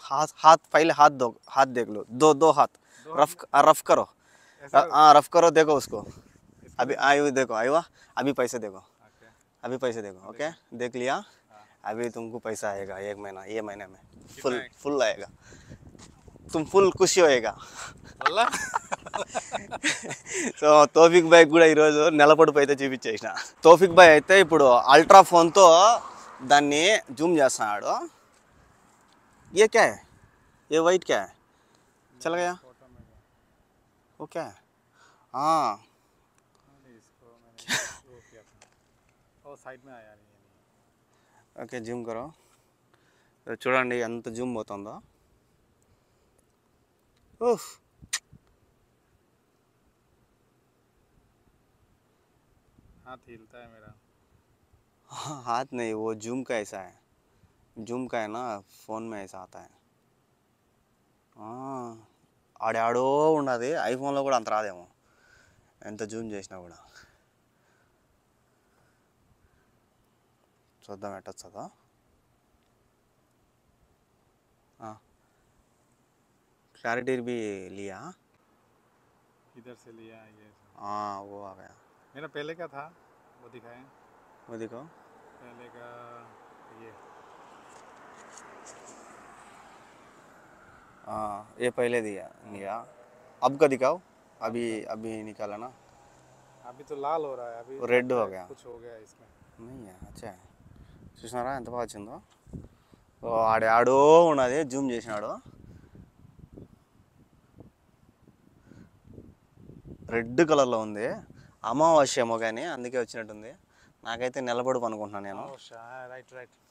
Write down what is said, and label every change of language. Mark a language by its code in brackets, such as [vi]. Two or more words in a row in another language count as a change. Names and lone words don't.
[hi] हाथ पहले हाथ दो, हाथ देख लो, दो हाथ रफ करो। हाँ रफ करो, देखो उसको। अभी आयु देखो, आयुआ अभी पैसे देखो, अभी पैसे देखो। ओके देख लिया, अभी तुमको पैसा आएगा 1 महीना, ये महीने में फुल आएगा, तुम फुल खुशी होएगा। [te] సో తోఫిక్ బాయ్ కూడా ఈరోజు నెలపొడుపు అయితే చూపించేసిన. తోఫిక్ బాయ్ అయితే ఇప్పుడు అల్ట్రా ఫోన్తో దాన్ని జూమ్ చేస్తున్నాడు. [hi] ये क्या है? ये वाइट क्या है? चल गया. ओके. हाँ. साइड में आया नहीं. [te] ఓకే [hi] ज़ूम करो. [te] చూడండి ఎంత జూమ్ పోతుందో. [hi] ओह. हाथ हिलता है मेरा. हाथ नहीं, वो जूम का ऐसा है. जूम का है ना, फ़ोन में ऐसा आता है. [te] ఆడాడో ఉన్నది. ఐఫోన్లో కూడా అంత రాదేమో ఎంత జూమ్ చేసినా కూడా. చూద్దాం ఎట్టొస్తుందో. [hi] क्लैरिटी भी लिया. इधर से लिया ये. हाँ वो आ गया. मेरा पहले का था वो दिखाएं. वो दिखाओ. पहले का ये. हाँ ये पहले लिया. अब का दिखाओ. अभी निकाला ना. अभी तो लाल हो रहा है. अभी रेड हो गया. कुछ हो गया इसमें. नहीं है. अच्छा है. [te] చూసినారా ఎంత బాగా వచ్చిందో. ఆడాడో ఉన్నది జూమ్ చేసినాడు. రెడ్ కలర్లో ఉంది. అమావాస్య ఏమో కానీ అందుకే వచ్చినట్టుంది. నాకైతే నిలబడు అనుకుంటున్నాను నేను. రైట్.